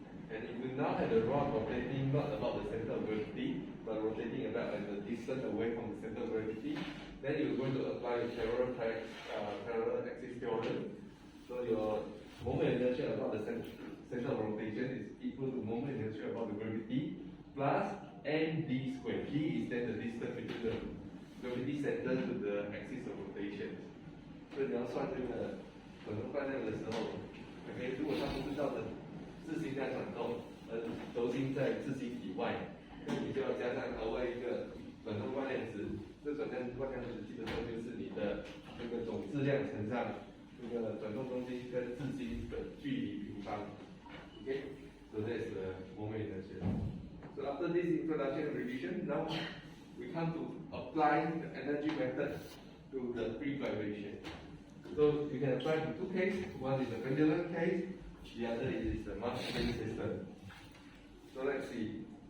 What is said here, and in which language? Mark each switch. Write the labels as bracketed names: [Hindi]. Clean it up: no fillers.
[English] And if you now have the rod rotating not about the center of gravity, but rotating about at the distance away from the center of gravity, then you're going to apply the parallel axis theorem. So your moment inertia about the center of rotation is equal to moment inertia about the gravity plus md squared. D is then the distance between the gravity center to the axis of rotation. [Chinese] 所以你要算这个转动惯量的时候 ，OK， 如果它不是照着自心在转动，而轴心在自心以外，那你就要加上额外一个转动惯量值。这转动惯量值基本上就是你的这个总质量乘上这个转动中心跟自心的距离平方。 [English] Okay, so that's the moment inertia. So after this introduction and revision, now we come to apply the energy method to the free vibration. So you can apply to two cases. One is the pendulum case, the other is the mass spring system. So let's see.